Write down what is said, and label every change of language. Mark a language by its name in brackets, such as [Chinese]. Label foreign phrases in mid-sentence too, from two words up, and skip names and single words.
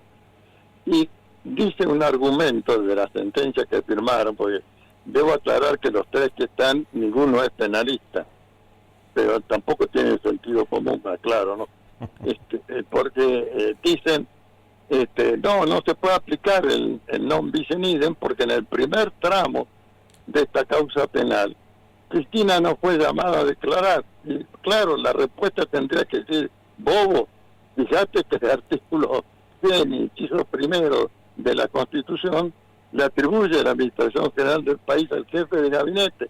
[Spanish] Y dice un argumento de la sentencia que firmaron, porque debo aclarar que los 3 que están, ninguno es penalista, pero tampoco tiene sentido común, claro, ¿no? Porque dicen, no se puede aplicar el [Latin] non bis in idem, [Spanish] porque en el primer tramo de esta causa penal, Cristina no fue llamada a declarar. Y claro, la respuesta tendría que decir, bobo, fíjate que el artículo 100, inciso primero de la Constitución, le atribuye la Administración General del país al jefe de gabinete.